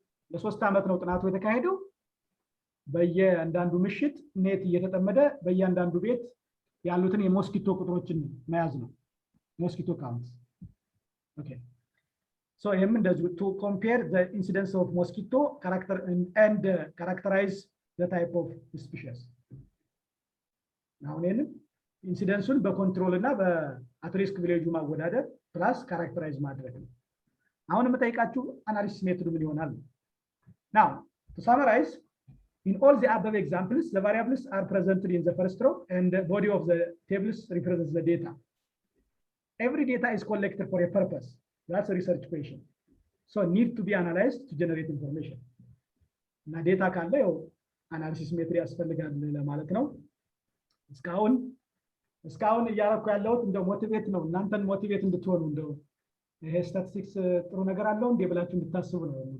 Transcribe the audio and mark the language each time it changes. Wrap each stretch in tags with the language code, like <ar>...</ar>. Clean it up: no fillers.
<am>ለ3 ዓመት ነው ጥናቱ የተካሄደው። በየአንዳንዱ ምሽት ኔት እየተጠመደ በየአንዳንዱ ቤት ያሉትን የሞስኪቶ ቁጥሮችን መያዝ ነው። ሞስኪቶ ካውንት</am> <en>Okay. So to compare the incidence of mosquito character and characterize the type of species.</en> <am>Now, incidence በኮንትሮል እና በአት ሪስክ ቪሌጁ ማወዳደር ፕላስ ካራክተራይዝ ማድረግ ነው። አሁን የምጠይቃችሁ አናሊሲስ ሜቶድ ምን ይሆናል?</am> <en>Now, to summarize, in all the above examples, the variables are presented in the first row and the body of the tables represents the data. Every data is collected for a purpose. That's a research question. So need to be analyzed to generate information.</en> <am>እና ዴታ ካለ ያው አናሊሲስ ሜትድ ያስፈልጋል ለማለት ነው። እስካሁን እያደረኩ ያለሁት እንደው ሞቲቬት ነው፣ እናንተን ሞቲቬት እንድትሆኑ እንደው ይሄ ስታቲስቲክስ ጥሩ ነገር አለው እንዴ ብላችሁ እንድታስቡ ነው።</am>